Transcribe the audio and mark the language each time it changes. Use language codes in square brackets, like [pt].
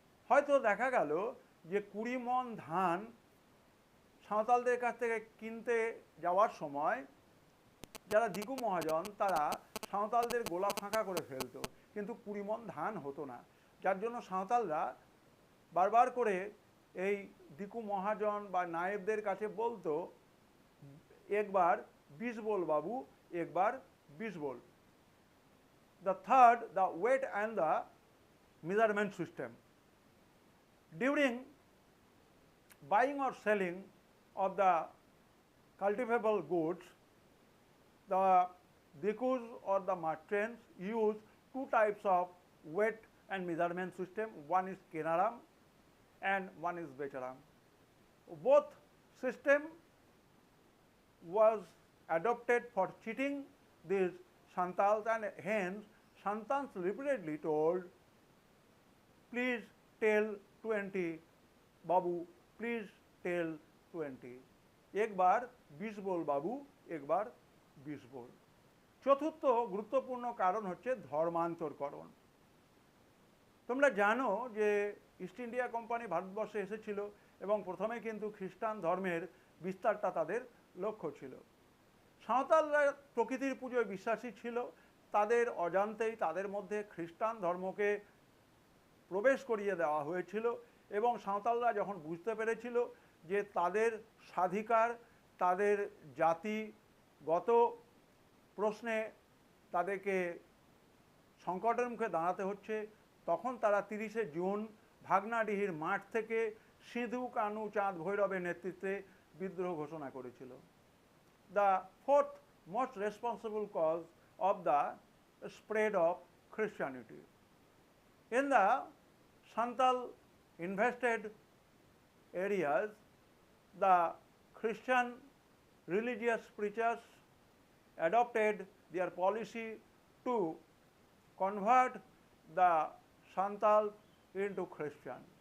[bn] হয়তো দেখা গেল যে 20 মণ ধান সাঁওতালদের কাছ থেকে কিনতে যাওয়ার সময় যারা দিকু মহাজন তারা সাঁওতালদের গোলা ফাঁকা করে ফেলতো, কিন্তু 20 মণ ধান হতো না, যার জন্য সাঁওতালরা বারবার করে এই দিকু মহাজন বা নায়েবদের কাছে বলতো, একবার 20 বল বাবু, একবার 20 বল। [en] The third, the weight and the measurement system. During buying or selling of the cultivable goods, the Dikus or the merchants use two types of weight and measurement system. One is Kenaram and one is Becharam. Both system was adopted for cheating these Santals, and hence Santals repeatedly told, please tell 20, Babu, please tell 20. [bn] একবার 20 বল বাবু, একবার 20 বল। চতুর্থ গুরুত্বপূর্ণ কারণ হচ্ছে ধর্মান্তরকরণ। তোমরা জানো যে east India company ভারতবর্ষে এসেছিল এবং প্রথমে কিন্তু খ্রিস্টান ধর্মের বিস্তারটা তাদের লক্ষ্য ছিল। সাঁওতালরা প্রকৃতির পুজোয় বিশ্বাসী ছিল, তাদের অজান্তেই তাদের মধ্যে খ্রিস্টান ধর্মকে প্রবেশ করিয়ে দেওয়া হয়েছিল, এবং সাঁওতালরা যখন বুঝতে পেরেছিল যে তাদের স্বাধিকার, তাদের জাতিগত প্রশ্নে তাদেরকে সংকটের মুখে দাঁড়াতে হচ্ছে, তখন তারা 30শে জুন ভাগনাডিহির মাঠ থেকে সিধু কানু চাঁদ ভৈরবের নেতৃত্বে বিদ্রোহ ঘোষণা করেছিল। [en] The fourth most responsible cause of the spread of Christianity. In the Santal infested areas, the Christian religious preachers adopted their policy to convert the Santals into Christian.